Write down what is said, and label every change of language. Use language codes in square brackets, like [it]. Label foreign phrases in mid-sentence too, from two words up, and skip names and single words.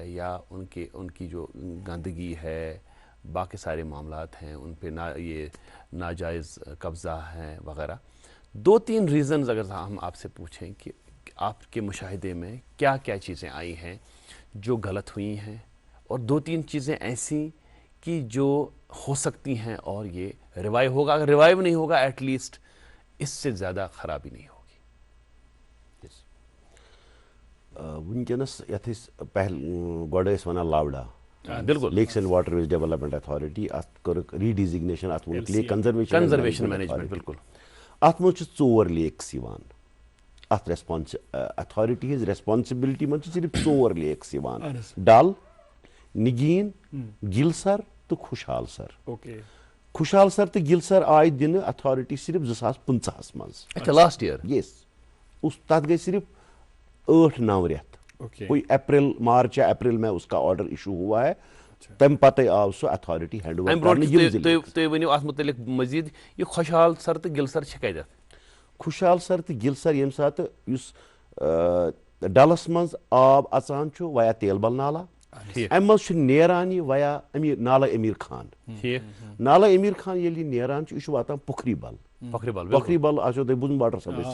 [ur] یا ان کی جو گندگی ہے, باقی سارے معاملات ہیں ان پہ یہ ناجائز قبضہ ہیں وغیرہ, 2-3 ریزنز اگر ہم آپ سے پوچھیں کہ آپ کے مشاہدے میں کیا کیا چیزیں آئی ہیں جو غلط ہوئی ہیں, اور 2-3 چیزیں ایسی کہ جو ہو سکتی ہیں اور یہ ریوائیو ہوگا, اگر ریوائیو نہیں ہوگا [en] at least [ur] اس سے زیادہ خرابی نہیں ہوگی. [ks] ونکس یت گۄڈٕ ٲسۍ وَنان لاوڈا, [ur] بالکل [ks] لیکس اینڈ واٹر ویز ڈیولپمنٹ اتھارٹی اتھ کٔرٕکھ ریڈیزگنیشن اتھ ووٚنُکھ لیک [en] conservation management بالکل [ks] اتھ منٛز چھِ 4 لیکس یِوان اتھ اتھارٹی ہٕنٛز ریسپانسبلٹی منٛز چھِ صرف 4 لیکس یِوان ڈل نگیٖن گِلسر تہٕ خوشحال سر خوشحال سر تہٕ گِلسر آیہِ دِنہٕ اتھارٹی صرف 2015 منٛز [en] اچھا last year [ks] یس تتھ گٔے صرف 8-9 رٮ۪تھ [ur] کوئی اپریل مارچ یا اپریل میں اس کا آرڈر ایشو ہوا ہے [ks] تم پتہ آو سُہ اتھارٹی [en] hand over [ks] کرنہٕ تُہۍ ؤنِو اتھ متعلق مزید یہ خوشحال سر تہٕ گِلسر چھِ کتٮ۪تھ خوشحال سر تہٕ گِلسر ییٚمہِ ساتہٕ یُس ڈلس منٛز آب اژان چھُ ویا تیلبل نالا امہِ منٛز چھُ نیران یہِ ویا نالہ امیر خان نالہ امیر خان ییٚلہِ یہِ نیران چھُ یہِ چھُ واتان پوکھری بل آسیو تۄہہِ بوٗزمُت [en] water supply